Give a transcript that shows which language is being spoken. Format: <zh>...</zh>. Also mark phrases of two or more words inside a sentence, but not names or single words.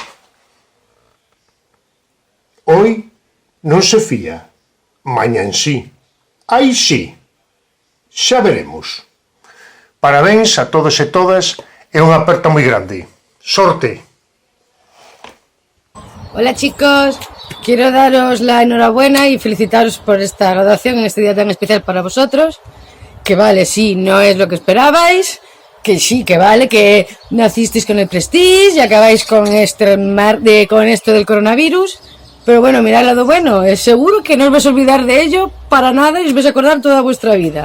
<gl>Hoy non se fía, mañan sí. Aí sí, xa veremos. Parabéns a todos e todas e unha aperta moi grande. Sorte!</gl> <es>Hola chicos, quiero daros la enhorabuena y felicitaros por esta graduación en este día tan especial para vosotros, que vale, sí, no es lo que esperabais, que sí, que vale, que nacisteis con el Prestige y acabáis con esto del coronavirus, pero bueno, mirad el lado bueno, seguro que no os vais a olvidar de ello para nada y os vais a acordar toda vuestra vida.</es>